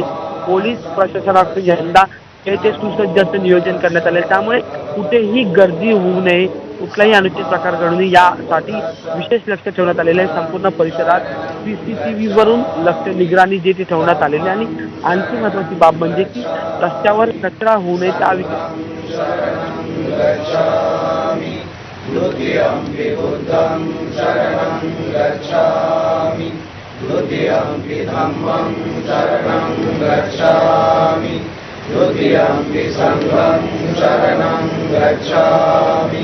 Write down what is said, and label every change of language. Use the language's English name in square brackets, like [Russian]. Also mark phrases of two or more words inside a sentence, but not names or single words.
[Marathi] पोलीस प्रशासनाकडून यंदा ते सुसज्ज असं नियोजन करण्यात आले. त्यामुळे कुठेही गर्दी होऊ नये, कुठलाही अनुचित प्रकार घडू नये यासाठी विशेष लक्ष ठेवण्यात आलेलं आहे. संपूर्ण परिसरात CCTV वरून लक्ष निगराणी जी ती ठेवण्यात आलेली आणि आणखी महत्वाची बाब म्हणजे की रस्त्यावर कचरा होऊ नये त्या [Pali] द्वितीयम्पि बुद्धं शरणं गच्छामि द्वितीयम्पि धम्मं शरणं गच्छामि द्वितीयम्पि संघं शरणं गच्छामि